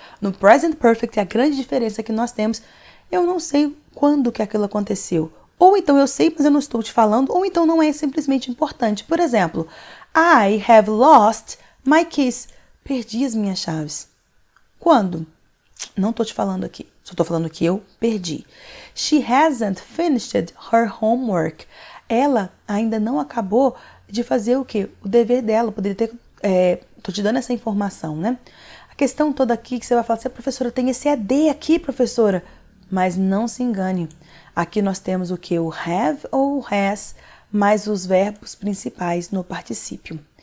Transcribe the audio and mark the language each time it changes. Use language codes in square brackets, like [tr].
[pt] No present perfect, a grande diferença que nós temos, eu não sei quando que aquilo aconteceu. Ou então eu sei, mas eu não estou te falando, ou então não é simplesmente importante. Por exemplo, [en] I have lost my keys. [pt] Perdi as minhas chaves. Quando? Não estou te falando aqui. Só estou falando que eu perdi. [en] She hasn't finished her homework. [pt] Ela ainda não acabou de fazer o quê? O dever dela. Poderia ter... Estou te dando essa informação, né? A questão toda aqui que você vai falar assim, professora, tem esse ED aqui, professora. Mas não se engane. Aqui nós temos o que? O have ou has, mais os verbos principais no particípio.